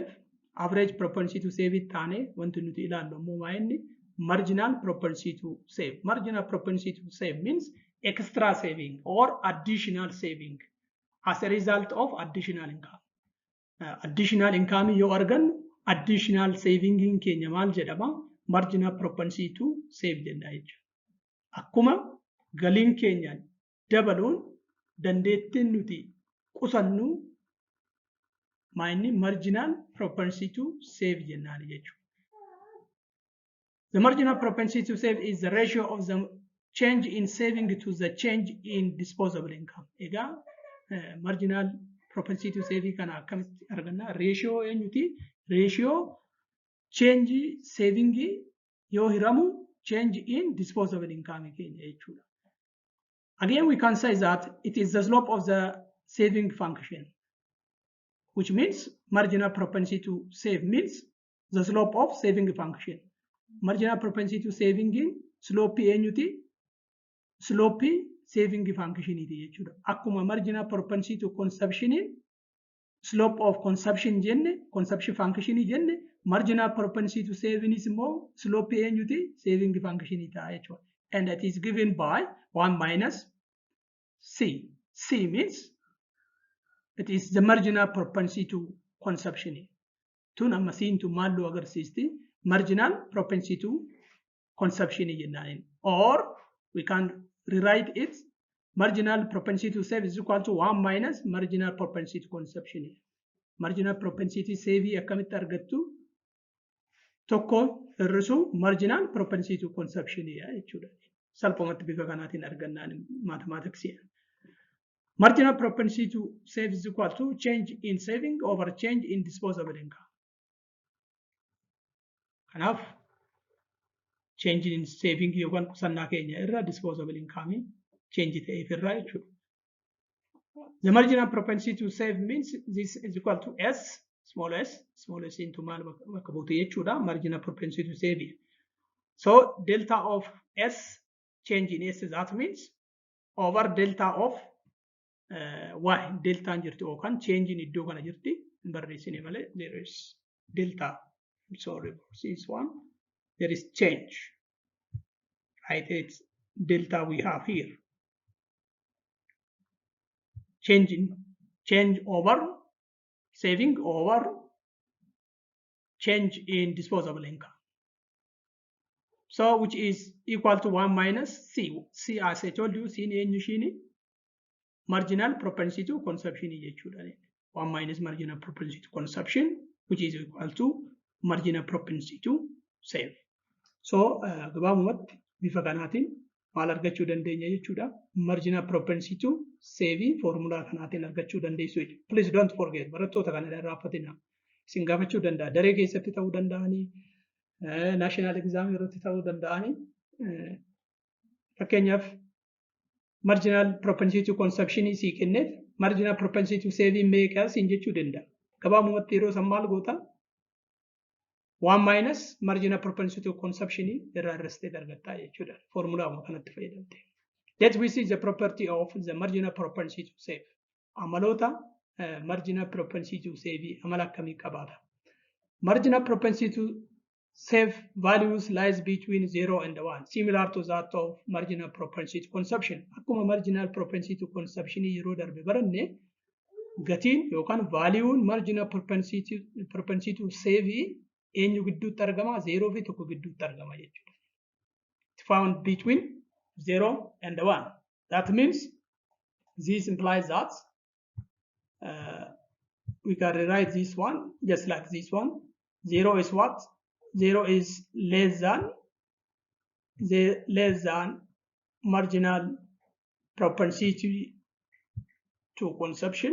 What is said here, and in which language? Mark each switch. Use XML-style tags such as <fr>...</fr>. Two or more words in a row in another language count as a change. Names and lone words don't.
<en>Average propensity to save</en> <om>it taane wanti nuti ilaallu ammoo inni</om> <en>marginal propensity to save. Marginal propensity to save means extra saving or additional saving as a result of additional income. Additional income</en> <om>yoo argannu</om> <en>additional saving</en> <om>in keenya maal jedhama?</om> <en>Marginal propensity to save</en> <om>jenna jechuudha. Akkuma galiin keenya dabaluun dandeettiin nuti qusannu maayinni</om> <en>marginal propensity to save</en> <om>jennaan jechuudha.</om> <en>The marginal propensity to save is the ratio of the change in saving to the change in disposable income.</en> <om>Egaa</om> <en>marginal propensity to save</en> <om>kana akkamitti arganna? Ratio eenyuti?</om> <en>Ratio change saving</en> <om>yoo hiramu</om> <en>change in disposable income</en> <om>keenya jechuudha.</om> <en>Again, we can say that it is the slope of the saving function, which means marginal propensity to save means the slope of saving function. Marginal propensity to saving in slope eenyuti? Slope saving function</en> <om>iti jechuudha.</om> <en>Akkuma marginal propensity to consumption in slope of consumption jenne, consumption function jenne, marginal propensity to saving is more slope eenyuti? Saving function</en> <om>ita jechuudha.</om> <en>And that is given by 1 minus C. C means it is the marginal propensity to consumption.</en> <om>Tun amma siin tu maallu agarsiisti?</om> <en>Marginal propensity to consumption jennaan. or we can rewrite it. Marginal propensity to save is equal to 1 minus marginal propensity to consumption. Marginal propensity save</en> <om>akkamitti argattu tokko hir'isuu</om> <en>marginal propensity to consumption jechuudha.</en> <om>Salphumatti bifa kanaatiin argannaan mathematics.</om> <en>Marginal propensity to save is equal to change in saving over change in disposable income.</en> <om>Kanaaf</om> <en>change in saving</en> <om>yookaan qusannaa keenya irra</om> <en>disposable income</en> <om>change ta'eef irraa jechuudha.</om> <en>The marginal propensity to save means this is equal to S, small s into</en> <om>maal bakka buute jechuudha.</om> <en>Marginal propensity to save. So delta of S, change in S, that means over delta of Y.</en> <om>Delta jirti yookaan</om> <en>change in</en> <om>iddoo kana jirti. Barreessine malee</om> <en>there is delta. Sorry, this one. There is change. Right? It's delta we have here. Change over saving over change in disposable income. So which is equal to 1 minus C. C, as I told you, C ni marginal propensity to consumption. 1 minus marginal propensity to consumption, which is equal to marginal propensity to save.</en> <om>So gabaabumatti bifa kanaatiin maal argachuu dandeenya jechuudha.</om> <en>Marginal propensity to save</en> <om>formula kanaatiin argachuu dandeessu.</om> <en>Please don't forget,</en> <om>barattoota kana irraanfatina. Isin gaafachuu danda'a. Daree keessatti ta'uu danda'anii,</om> <en>national exam</en> <om>irratti ta'uu danda'anii. Fakkeenyaaf</om> <en>marginal propensity to consumption</en> <om>sii kenneef</om> <en>marginal propensity to save</en> <om>meeqa siin jechuu danda'a. Gabaabumatti yeroo san maal goota?</om> <en>1 minus marginal propensity to consumption</en> <om>irraa irrastee argatta jechuudha. Formula kanatti fayyadamte.</om> <en>Let we see the property of the marginal propensity to save.</en> <om>Amaloota</om> <en>marginal propensity to save</en> <om>amala akkamii qabaata?</om> <en>Marginal propensity to save values lies between 0 and 1, similar to that of marginal propensity to consumption.</en> <om>Akkuma</om> <en>marginal propensity to consumption</en> <om>yeroo darbe baranne gatiin yookaan value'n</om> <en>marginal propensity to save</en> <om>eenyu gidduutti argama? 0 fi 1 gidduutti argama jechuudha.</om> <en>It's found between 0 and 1. That means this implies that we can rewrite this one just like this one. 0 is what? 0 is less than marginal propensity to consumption.</en>